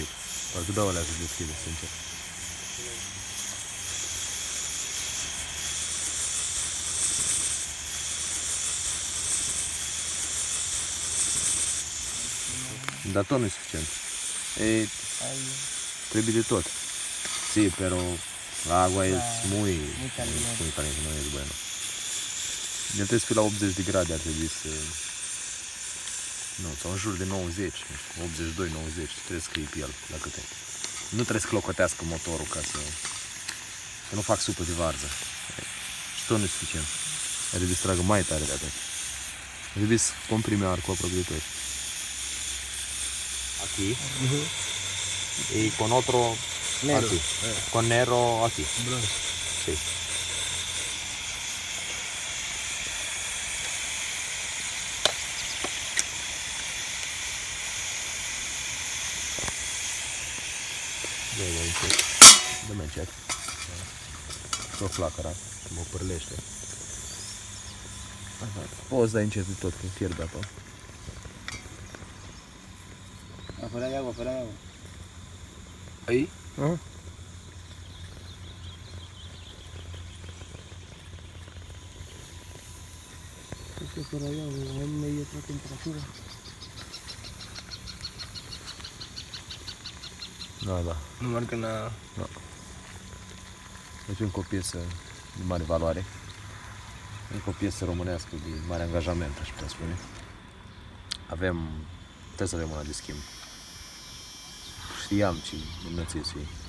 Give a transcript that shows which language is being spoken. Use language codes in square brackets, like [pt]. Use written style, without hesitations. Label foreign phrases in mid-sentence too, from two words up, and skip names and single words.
[ro] Parcă dau alea să deschide, sincer. Dar tot nu e suficient. Trebuie de tot. [es] Sí, pero la agua es muy caliente, no es bueno. [ro] El trebuie să fie la 80 de grade, ar trebui să... Nu, sau în jur de 90, 82, 90, trebuie să scrie pe el la câte. Nu trebuie să clocotească motorul ca să nu fac supă de varză. Și tot nu e suficient. Ar trebui să tragă mai tare de atât. Ar trebui să comprime arcul aproape de tot. [es] Aquí. Y con otro Negro. aquí. Con negro aquí. Blanco. Sí. [ro] Dă-mi încet. Și o flacăra, că mă pârlește. Poți dai încet de tot, că fierbe apa. [es] Afuera de agua, afuera de agua. Ahí? Ajá. Es que por allá hay media otra temperatura. [ro] Da. [es] No marca nada. [ro] Deci încă o piesă de mare valoare. Încă o piesă românească de mare angajament, aș putea spune. Trebuie să avem una de schimb. Știam ce bunăție să fie.